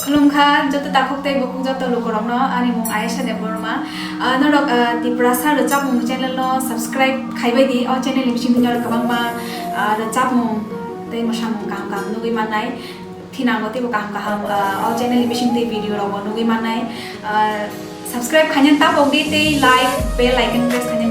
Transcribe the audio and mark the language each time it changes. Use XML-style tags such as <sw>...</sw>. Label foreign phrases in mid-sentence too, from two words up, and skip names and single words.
<trp>Khulumkha joto takhoktai bokung joto lokorokno ani mung Aisha Deborma norok tiprasa rojak mung channel no subscribe khaibai di o channel limsing dinyor kabangma rojak mung tei mosam kam kam nugui manai thinango te kam kaham o channel limsing te video rogo nugui manai subscribe khanyan tapogdi te</trp> <en>like bell icon press</en> <trp>khanyan</trp>